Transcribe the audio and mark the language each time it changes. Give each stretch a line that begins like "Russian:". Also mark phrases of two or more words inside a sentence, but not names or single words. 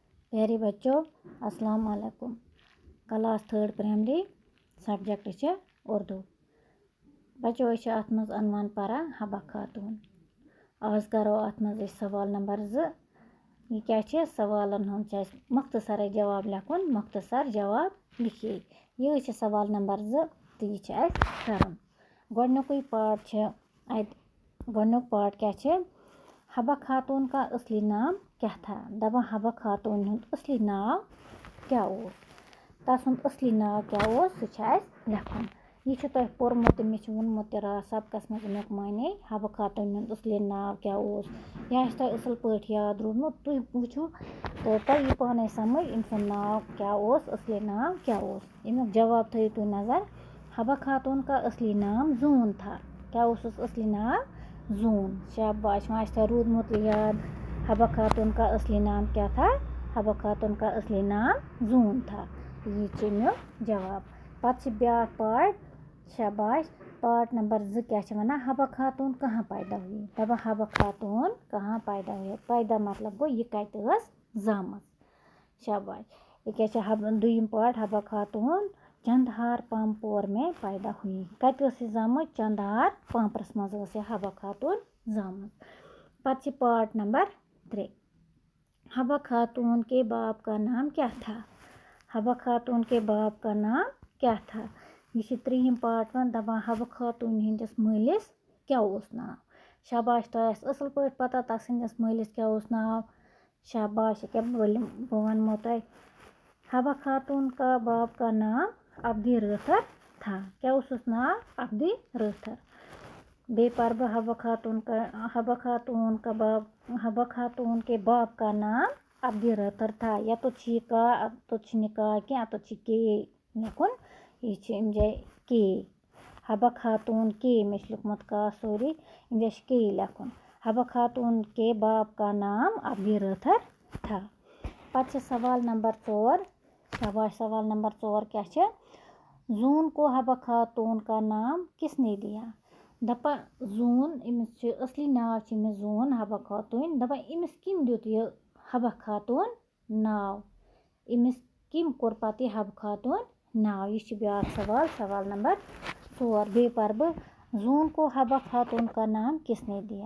Urdu: پیارے بچوں السلام علیکم. کلاس 3rd پرائمری سبجیکٹ اردو.
Kashmiri: بچو ات مز عنوان پران حبہ خاتون. آز کرو ات مز سوال نمبر 2. یہ کیا سوالن ہند مختصر جواب لکھن.
Urdu: مختصر جواب لکھیے.
Kashmiri: یہ سوال نمبر 2 تو یہ کرن. گۄڈنیُکُے پارٹ کیا
Urdu: حبہ خاتون کا اصلی نام کیا تھا.
Kashmiri: دپان حبہ خاتون ہند اصلی ناو کیا تسند اصلی ناو کیا سہ لکھن. یہ تہ پورمت مے ونمت رات سبقس مز امیک معنی حبہ خاتون ہند اصلی ناو کیا یہ تہ اصل پٲٹھۍ یاد روٗدمُت. تُہۍ وٕچھِو تہٕ تۄہہِ یی پانے سمجھ أمۍ سُنٛد ناو کیا اصلی ناو کیا امیُک جواب تھٲیِو تُہۍ نظر.
Urdu: حبہ خاتون کا اصلی نام زوٗن تھا.
Kashmiri: کیا اس اصلی ناو زوٗن. شاباش وۄنۍ آسہِ تۄہہِ روٗدمُت یاد
Urdu: حبہ خاتون کا اصلی نام کیا تھا. حبہ خاتون کا اصلی نام زوٗن تھا.
Kashmiri: یہ امیُک جواب. پتہٕ بیٛاکھ پارٹ. شاباش. پارٹ نمبر 2 کیا ونان
Urdu: حبہ خاتون کہاں پیدا ہوئی. دپان حبہ خاتون کہاں پیدا ہوئی.
Kashmiri: پیدا مطلب گو یہ کتہِ ٲس زامٕژ. شاباش. یہ کیا دوٚیِم پارٹ
Urdu: حبہ خاتون چندہار پامپور میں پیدا ہوئی.
Kashmiri: کتہِ ٲس یہِ زامٕژ چندہار پامپرس منٛز ٲس یہِ حبہ خاتون زامٕژ. پتہٕ پارٹ نمبر 3.
Urdu: حبہ خاتون کے باپ کا نام کیا تھا. حبہ خاتون کے باپ کا نام کیا تھا.
Kashmiri: یہ 3ہم پارٹ ون. دپان حبہ خاتون ہندس مٲلِس کیا ناو. شاباش تۄہہِ آسہِ اصل پٲٹھۍ پتہ تسٕنٛدِس مٲلِس کیا ناو. شاباش. بہٕ ونمو تۄہہِ.
Urdu: حبہ خاتون کا باپ کا نام عبدی رٲتھر تھا.
Kashmiri: کیا اوسُس ناو عبدی رٲتھر. بیٚیہِ پرٕ بہٕ
Urdu: حبہ خاتون کے باپ کا نام عبدی رٲتھر تھا.
Kashmiri: یتھ یہ کا اتھ نہٕ کا کینٛہہ اتھ چھِ کے لیکھُن. یہ امہِ جایہِ کے. حبہ خاتون کے مےٚ چھُ لیوٚکھمُت کا سورُے امہِ جایہِ چھُ کے لیکھُن.
Urdu: حبہ خاتون کے باپ کا نام عبدی رٲتھر تھا.
Kashmiri: پتہٕ سوال نمبر 4. شاباش.
Urdu: سوال نمبر 4 کیا زوٗن کو حبہ خاتون کا نام کس نے دیا.
Kashmiri: دپان زوٗن أمِس چھُ اصلی ناو چھُ أمِس زوٗن حبہ خاتون. دپان أمِس کٔمۍ دیُت یہِ حبہ خاتون ناو. أمِس کٔمۍ کوٚر پتہٕ یہِ حبہ خاتون ناو. یہ چھُ بیٛاکھ سوال. سوال نمبر 4. بیٚیہِ پرٕ بہٕ
Urdu: زوٗن کو حبہ خاتون کا نام کس نے دیا.